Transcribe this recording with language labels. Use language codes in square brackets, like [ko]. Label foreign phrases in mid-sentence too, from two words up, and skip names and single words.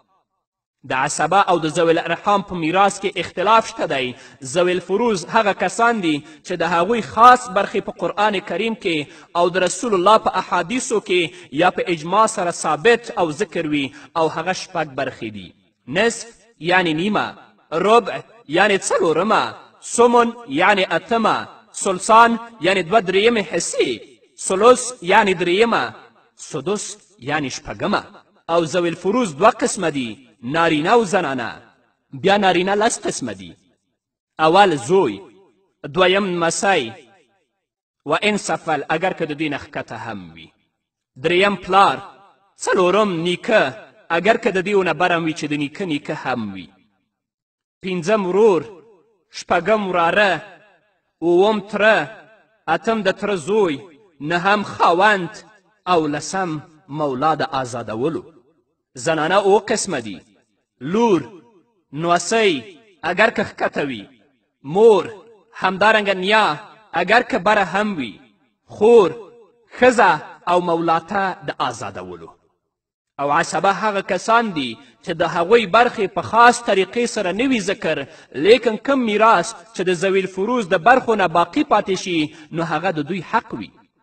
[ps] د عصبه او د [ar] ذوی الارحام [ps] په میراث کې اختلاف شته دی. [ar] ذوی الفروض [ps] هغه کسان دي چې د هغوی خاص برخې په قرآن کریم کې او د رسول الله په احادیثو کې یا په اجماع سره ثابت او ذکر وي او هغه 6 برخې دي. نصف یعنی نیمه، ربع یعنی 4، سمن یعنی 8، ثلثان یعنی 2/3 حصې، ثلث یعنی 3، سدس یعنی 6. او [ar] ذوی الفروض [ps] 2 قسمه دي، نارینه او زنانه. بیا نارینه 10 قسمه دي. اول زوی، دویم مسی [ar] و ان سفل [ps] اگر که د دوی نه ښکته هم وي، دریم پلار، څلورم نیکه اگر که د دوی نه برم وي چې د نیکه نیکه هم وي، پنځم ورور، شپږم وراره، اووم تره، اتم د تره زوی، نهم خاوند او 10 مولا د آزادولو. زنانه 7 قسمه دي، لور، نوسی اگر که ښکته وي، مور همدارنګه نیا اگر که بره هم وي، خور، ښځه او مولاته د آزادولو. او عصبه هغه کسان دي چې د هغوی برخې په خاص طریقې سره نه وي ذکر، لیکن کم میراث چې د [ar] ذوي الفروز [ps] د برخو نه باقي پاتې شي نو هغه د دوی حق وي.